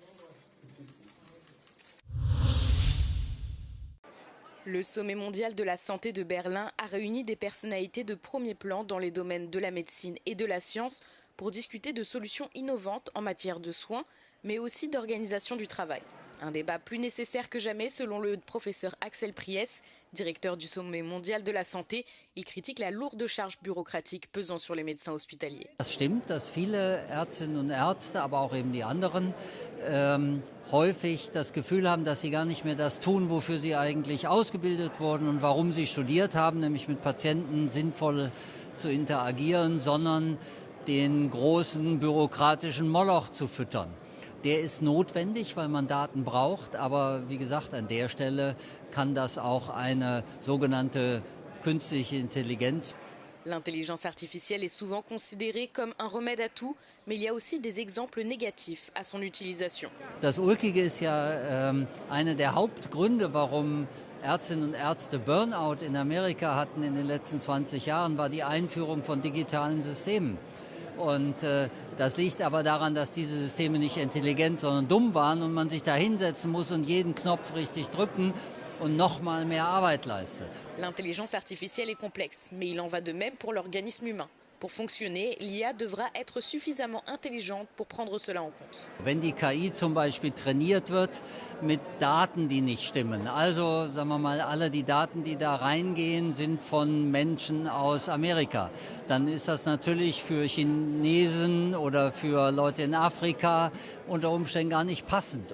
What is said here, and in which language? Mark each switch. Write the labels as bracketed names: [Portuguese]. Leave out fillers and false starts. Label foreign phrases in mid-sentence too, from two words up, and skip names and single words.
[French] Le sommet mondial de la santé de Berlin a réuni des personnalités de premier plan dans les domaines de la médecine et de la science pour discuter de solutions innovantes en matière de soins, mais aussi d'organisation du travail. Un débat plus nécessaire que jamais selon le professeur Axel Priess, directeur du sommet mondial de la santé. Il critique la lourde charge bureaucratique pesant sur les médecins hospitaliers. [German] Das stimmt, dass viele Ärztinnen und Ärzte, aber auch eben die anderen, häufig das Gefühl haben, dass sie gar nicht mehr das tun, wofür sie eigentlich ausgebildet wurden und warum sie studiert haben, nämlich mit Patienten sinnvoll zu interagieren, sondern den großen bürokratischen Moloch zu füttern. Der ist notwendig, weil man Daten braucht, aber wie gesagt, an der Stelle kann das auch eine sogenannte künstliche Intelligenz. [French] L'intelligence artificielle est souvent considérée comme un remède à tout, mais il y a aussi des exemples négatifs à son utilisation. [German] Das Ulkige ist ja einer der Hauptgründe, warum Ärztinnen und Ärzte Burnout in Amerika hatten in den letzten 20 Jahren, war die Einführung von digitalen Systemen. Und das liegt aber daran, dass diese Systeme nicht intelligent, sondern dumm waren und man sich da hinsetzen muss und jeden Knopf richtig drücken und noch mal mehr Arbeit leistet. [French] L'intelligence artificielle est complexe, mais il en va de même pour l'organisme humain. Pour fonctionner, l'IA devra être suffisamment intelligente pour prendre cela en compte. [German] Wenn die KI zum Beispiel trainiert wird mit Daten, die nicht stimmen, also sagen wir mal, alle die Daten, die da reingehen, sind von Menschen aus Amerika, dann ist das natürlich für Chinesen oder für Leute in Afrika unter Umständen gar nicht passend.